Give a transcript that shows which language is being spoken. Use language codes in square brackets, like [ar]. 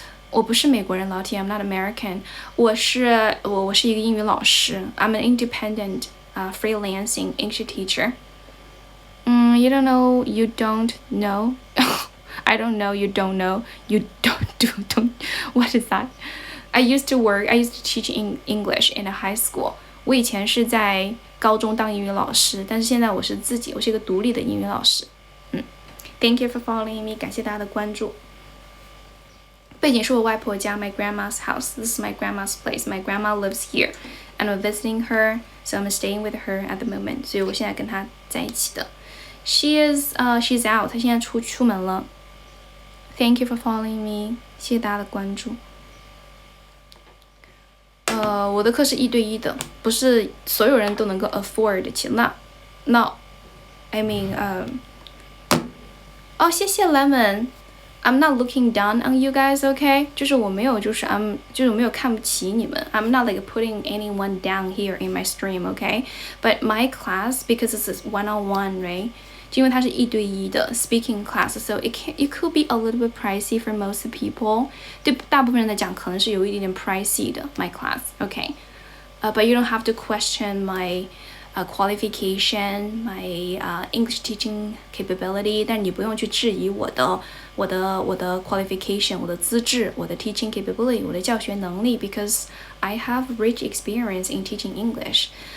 [zh] 我不是美国人，老铁 ， [en] I'm not American. [zh] 我是一个英语老师。 [en] I'm an independent, freelancing English teacher. You don't know. You don't know. I don't know. You don't know. You don't. What is that? I used to teach English in a high school. [zh] 我以前是在高中当英语老师，但是现在我是一个独立的英语老师。 [en] Thank you for following me. [zh] 感谢大家的关注。背景是我外婆家 [en] my grandma's house. This is my grandma's place. My grandma lives here, and I'm visiting her, so I'm staying with her at the moment. [zh] 所以我现在跟她在一起的。 [en] She's out. [zh] 她现在出门了。 [en] Thank you for following me. [zh] 谢谢大家的关注。我的课是1对1的，不是所有人都能够 afford 起。 No, I mean, 谢谢 Lemon。I'm not looking down on you guys, okay? 就是我没有看不起你们。 [en] I'm not like putting anyone down here in my stream, okay? But my class, because this is one-on-one, right? [zh] 因为它是1对1的 [en] speaking class, so it could be a little bit pricey for most people. [zh] 对大部分人来讲，可能是有一点点 pricey 的 [en] my class, okay? But you don't have to question my qualification, my English teaching capability. [zh] 但你不用去质疑我的 [en] 我的 qualification， [zh] 我的资质，我的 [en] teaching capability， [zh] 我的教学能力 [en] because I have rich experience in teaching English.